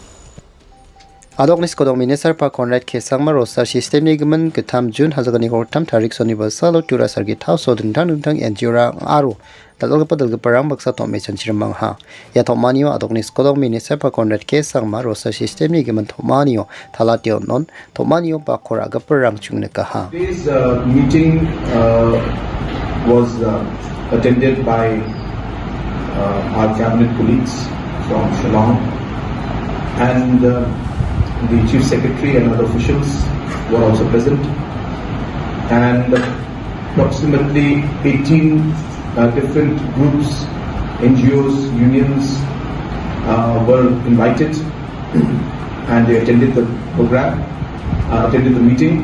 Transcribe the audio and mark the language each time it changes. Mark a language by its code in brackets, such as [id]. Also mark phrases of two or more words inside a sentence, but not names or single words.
[grt] Adoknis kodong minister pa Conrad kesang [en] roster system [grt] ni gaman ketam June hazagani hortam tarik soniba salo tura sargi tau so dintang NGO rang aro dalga parang baksa to mechan chirmang ha ya to manio adoknis kodong minister pa Conrad kesang [en] roster system [grt] ni gaman to manio talatio non to manio pa koraga parang chungne ka ha. [en] Today's meeting was attended by our cabinet colleagues from Shillong and the Chief Secretary and other officials were also present, and approximately 18 different groups, NGOs, unions were invited and they attended the program, attended the meeting.